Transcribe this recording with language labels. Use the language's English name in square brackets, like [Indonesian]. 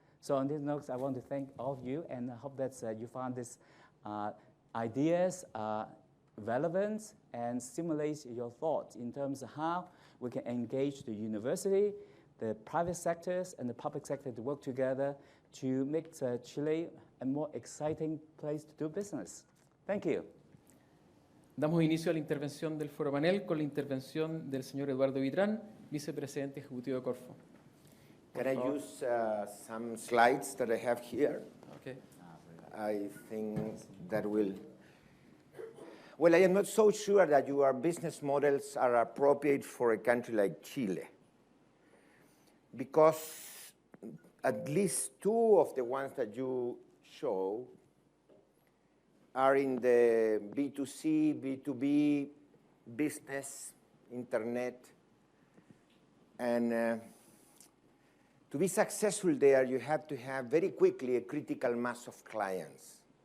[English] So on this note, I want to thank all of you, and I hope that you found these ideas relevant and stimulate your thoughts in terms of how we can engage the university, the private sectors, and the public sector to work together to make Chile a more exciting place to do business. Thank you. [Spanish] Damos inicio a la intervención del foro panel con la intervención del señor Eduardo Vitrán, vicepresidente ejecutivo de Corfo. [English] Can I use some slides that I have here? Okay. I think that will. Well, I am not so sure that your business models are appropriate for a country like Chile, because at least two of the ones that you show are in the B2C, B2B business, internet, and to be successful there, you have to have very quickly a critical mass of clients.